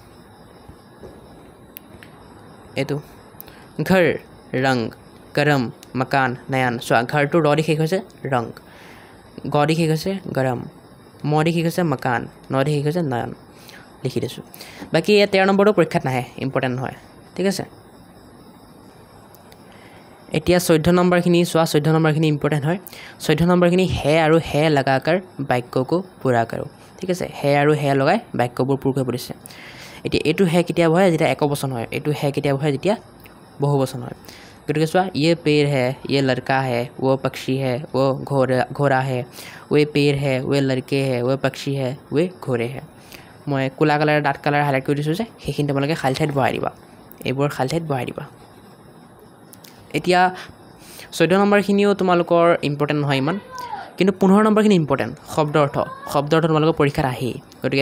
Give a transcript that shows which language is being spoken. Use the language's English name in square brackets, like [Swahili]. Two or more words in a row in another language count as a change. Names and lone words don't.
[Assamese] এইটো [Hindi] घर रंग गरम मकान नयन [Assamese] চোৱা ঘৰটো ৰ দি শেষ হৈছে ৰং গ দি শেষ হৈছে গৰম ম দি শেষ হৈছে মকান ন দি শেষ হৈছে নয়ন লিখি দিছোঁ বাকী 13 নম্বৰটো পৰীক্ষাত নাহে ইম্পৰ্টেণ্ট নহয় ঠিক আছে এতিয়া 14 নম্বৰখিনি চোৱা 14 নম্বৰখিনি ইম্পৰ্টেণ্ট হয় 14 নম্বৰখিনি হে আৰু হে লগাকাৰ বাক্যকো পুৰা কৰোঁ ঠিক আছে হে আৰু হে লগাই বাক্যবোৰ পূৰ কৰিব দিছে এতিয়া এইটো হে কেতিয়া হয় যেতিয়া একবচন হয় এইটো হে কেতিয়া হয় যেতিয়া বহুবচন হয় গতিকে চোৱা [Hindi] ये पेड़ है ये लड़का है वो पक्षी है वो घोड़ा है वो पेड़ है वो लड़के है वो पक्षी है वो घोड़े है [Assamese] মই কোলা কালাৰ ডাঠ কালাৰ হাইলাইট কৰি দিছোঁ যে সেইখিনি তোমালোকে খালী ঠাইত বহাই দিবা এইবোৰ খালী ঠাইত বহাই দিবা এতিয়া 14 নম্বৰখিনিও তোমালোকৰ ইম্পৰ্টেণ্ট নহয় ইমান কিন্তু 15 নম্বৰখিনি ইম্পৰ্টেণ্ট শব্দ অৰ্থ তোমালোকৰ পৰীক্ষাত আহেই গতিকে